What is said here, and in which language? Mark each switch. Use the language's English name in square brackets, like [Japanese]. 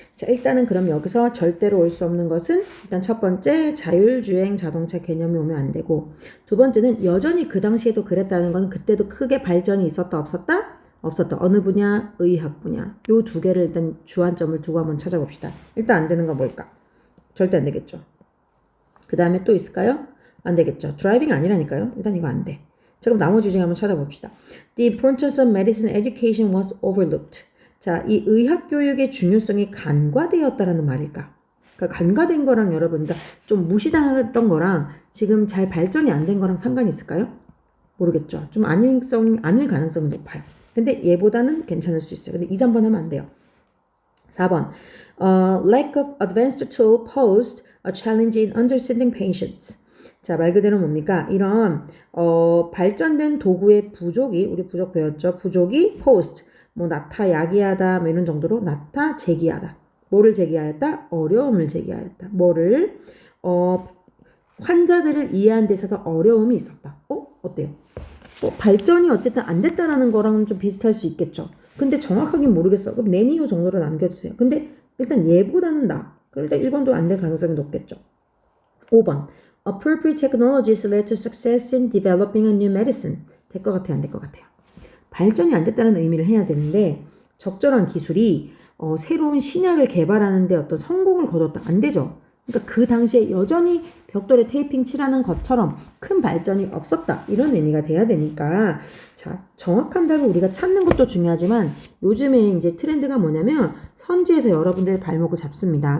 [Korean] 자, 일단은 그럼 여기서 절대로 올 수 없는 것은 일단 첫 번째 자율주행 자동차 개념이 오면 안 되고 두 번째는 여전히 그 당시에도 그랬다는 건 그때도 크게 발전이 있었다 없었다? 없었다. 어느 분야? 의학 분야. 요 두 개를 일단 주안점을 두고 한번 찾아봅시다. 일단 안 되는 건 뭘까? 절대 안 되겠죠. 그 다음에 또 있을까요? 안 되겠죠. 드라이빙 아니라니까요. 일단 이거 안 돼. 자, 그럼 나머지 중에 한번 찾아봅시다. [English] The importance of medicine education was overlooked. [Korean] 자, 이 의학 교육의 중요성이 간과되었다라는 말일까? 그러니까 간과된 거랑 여러분, 그러니까 좀 무시당했던 거랑 지금 잘 발전이 안 된 거랑 상관이 있을까요? 모르겠죠. 좀 아닐 가능성이 높아요. 근데 얘보다는 괜찮을 수 있어요. 근데 2, 3번 하면 안 돼요. 4번. [English] Lack of advanced tool posed a challenge in understanding patients. [Korean] 자, 말 그대로 뭡니까? 이런 발전된 도구의 부족이 우리 부족 배웠죠? 부족이 posed 뭐 야기하다 뭐 이런 정도로 제기하다. 뭐를 제기하였다? 어려움을 제기하였다. 뭐를 환자들을 이해하는 데 있어서 어려움이 있었다. 어때요? 발전이 어쨌든 안 됐다라는 거랑은 좀 비슷할 수 있겠죠. 근데 정확하긴 모르겠어. 그럼 내니요 정도로 남겨주세요. 근데 일단 얘보다는 나. 그럴 때 1번도 안 될 가능성이 높겠죠. 5번. [English] Appropriate technologies led to success in developing a new medicine. [Korean] 될 것 같아요? 안 될 것 같아요? 발전이 안 됐다는 의미를 해야 되는데 적절한 기술이 새로운 신약을 개발하는 데 어떤 성공을 거뒀다. 안 되죠. 그러니까 그 당시에 여전히 벽돌에 테이핑 칠하는 것처럼 큰 발전이 없었다. 이런 의미가 돼야 되니까 자, 정확한 답을 우리가 찾는 것도 중요하지만 요즘에 이제 트렌드가 뭐냐면 선지에서 여러분들의 발목을 잡습니다.